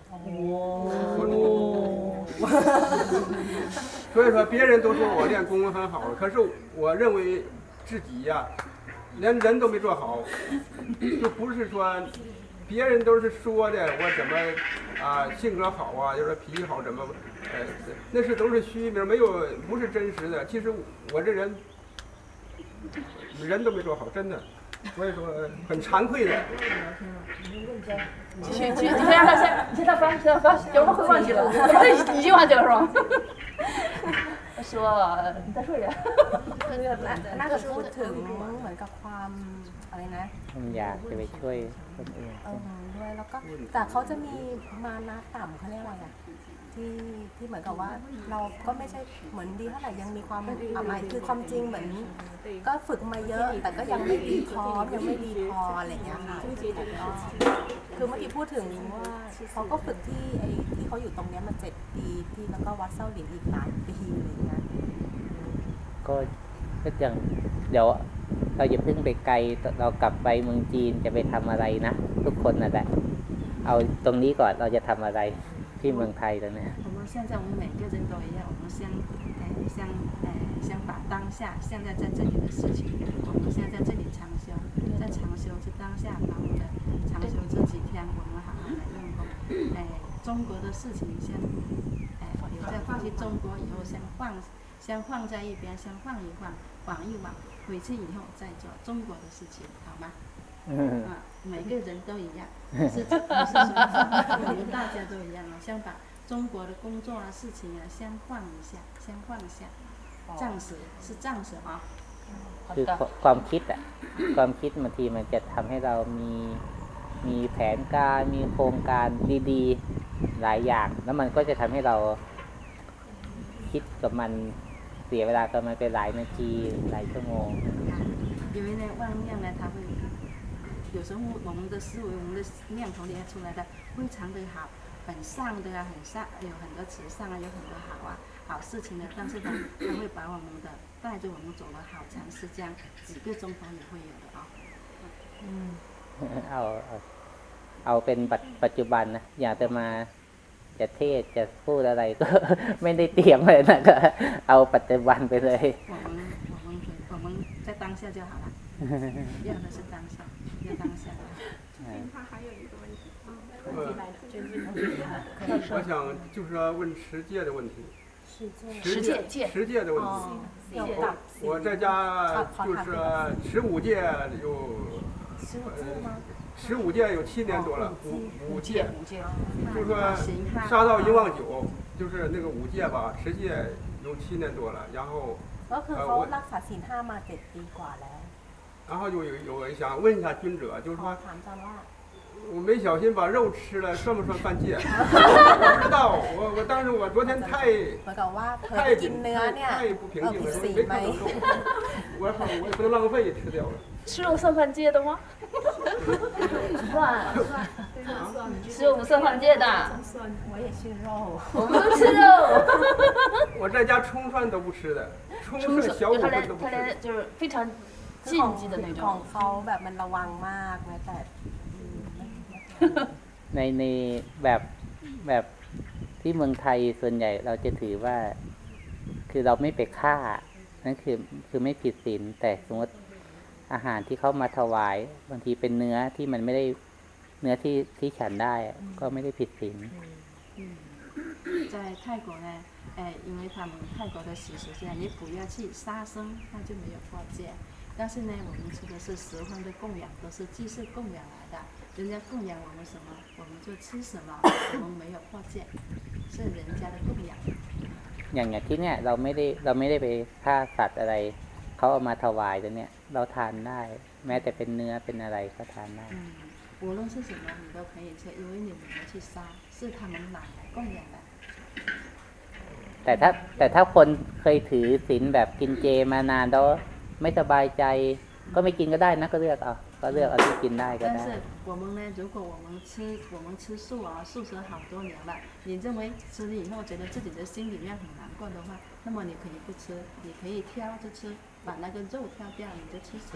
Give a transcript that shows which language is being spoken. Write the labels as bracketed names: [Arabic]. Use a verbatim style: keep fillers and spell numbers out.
[Chinese] 哦，所以说别人都说我练功夫很好，可是我认为自己呀、啊，连人都没做好，就不是说别人都是说的我怎么啊性格好啊，就是脾气好怎么，呃，那是都是虚名，没有不是真实的。其实我这人人都没做好，真的。所以说很惭愧的。继续继续，你先让他先，你先让他翻，你先让他翻，要不然会忘记了。已经忘记了是吧？说，你再说一遍。 [Thai] 那那个พูดถึงเหมือนกับความอะไรนะ อยากจะไปช่วยคนอื่น ด้วยแล้วก็แต่เขาจะมีมานะต่ำเขาเรียกว่าอะไรที่ที่เหมือนกับว่าเราก็ไม่ใช่เหมือนดีเท่าไหร่ยังมีความอับอายคือความจริงเหมือนก็ฝึกมาเยอะแต่ก็ยังไม่ดีพอยังไม่ดีพออะไรอย่างเงี้ยค่ะคือเมื่อกี้พูดถึงว่าเขาก็ฝึกที่ไอ้ที่เขาอยู่ตรงเนี้ยมาเจ็ดปีที่แล้วก็วัดเส้าหลินอีกสามปีอะไรอย่างเงี้ย ก็ก็อย่างเดี๋ยวเราอย่าเพิ่งไปไกลเรากลับไปเมืองจีนจะไปทำอะไรนะทุกคนน่ะแหละเอาตรงนี้ก่อนเราจะทำอะไร [Chinese] 去蒙台的呢我们现在我们每个人都一样我们先哎先哎先把当下现在在这里的事情我们现在在这里长修在长修是当下把我们的长修这几天我们好好来用功哎中国的事情先哎留在回去中国以后先放先放在一边先放一放晃一晃回去以后再做中国的事情好吗嗯啊，每个人都一样，是是是，我们大家都一样啊。先把中国的工作啊、事情啊，先放一下，先放一下，暂时是暂时啊。 [Thai] คือความคิดอ่ะความคิดบางทีมันจะทำให้เรามีมีแผนการมีโครงการดีๆหลายอย่างแล้วมันก็จะทำให้เราคิดกับมันเสียเวลากับมันไปหลายนาทีหลายชั่วโมง [Chinese] 因为呢，妄念呢，它会。有时候我们的思维我们的念头里面出来的非常的好很善的啊很善有很多慈善啊有很多好啊好事情的但是它它会把我们的带着我们走了好长时间几个钟头也会有的啊、 [Thai] 哦、嗯เอาเอาเป็นปัจจุบันนะอยากจะมา จะเทศจะพูดอะไรก็ไม่ได้เตรียมเลยนะก็เอาปัจจุบันไปเลย [Chinese] 我们我们我们在当下就好了要的是当下要当下他还有一个问题啊我想就是要问持戒的问题持戒戒持戒的问题、哦、我, 我在家就是持五戒有十五戒吗十五戒有七年多了，五五戒，就是说杀盗淫妄酒，就是那个五戒吧，持戒有七年多了，然后 [Thai] ก็คือเขารักษาศีลห้ามาเจ็ดปีกว่าแล้ว [Chinese] 然后就有有想问一下尊者，就是说 [Thai] ถามอาจารย์ว่า [Chinese] 我没小心把肉吃了，算不算犯戒？我不知道，我我但是我昨天太太太不平静了，没看懂，我我也不能浪费吃掉了。吃肉算犯戒的吗？算算，吃肉不算犯戒的。我也吃肉，我们都吃肉。我在家冲蒜都不吃的，冲蒜小五分都不吃。他连就是非常禁忌的那种。 [Thai] เขาแบบมันระวังมากนะแต่ ในในแบบแบบที่เมืองไทยส่วนใหญ่เราจะถือว่าคือเราไม่ไปฆ่านั่นคือคือไม่ผิดศีลแต่สมมติอาหารที่เขามาถวายบางทีเป็นเนื้อที่มันไม่ได้เนื้อที่ที่ฉันได้ก็ไม่ได้ผิดศีล [Chinese] 在泰国呢哎因为他们泰国的习俗是你不要去杀生那就没有破戒但是呢我们吃的是十方的供养都是祭祀供养来的人家供养我们什么我们就吃什么我们没有破戒是人家的供养 [Thai] อย่างอย่างที่เนี่ยเราไม่ได้เราไม่ได้ไปฆ่าสัตว์อะไรเขาเอามาถวายตัวเนี่ยเราทานได้แม้แต่เป็นเนื้อเป็นอะไรก็ทานได้ [Chinese] 无论是什么你都可以吃因为你没有去杀是他们拿来供养的 [Thai] แต่ถ้าแต่ถ้าคนเคยถือศีลแบบกินเจมานานแล้วไม่สบายใจก็ไม่กินก็ได้นะก็เลือกเอาก็เลือกเอาที่กินได้ก็ได้ [Chinese] 但是我们呢如果我们吃我们吃素啊素食好多年了你认为吃了以后觉得自己的心里面很难过的话那么你可以不吃你可以挑着吃把那个肉挑掉你就吃素